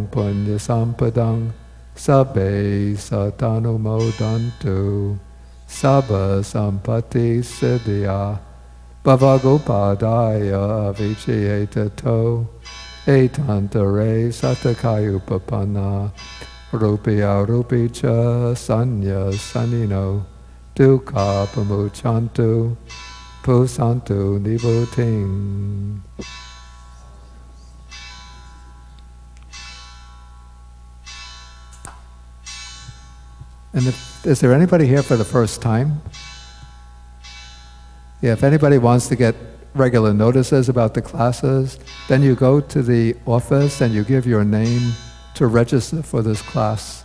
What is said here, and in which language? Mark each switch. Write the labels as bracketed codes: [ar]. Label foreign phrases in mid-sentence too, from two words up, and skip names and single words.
[pi] punya sampadang, sabbe satanumodantu, sabba sampatti siddhya, bhavagopadaya vichayetato, etantare satakayupapanna, rupya rupicha sanya sanino, dukkha pamuchantu, pusantu nivoting. [en] And is there anybody here for the first time? Yeah, if anybody wants to get regular notices about the classes, then you go to the office and you give your name to register for this class.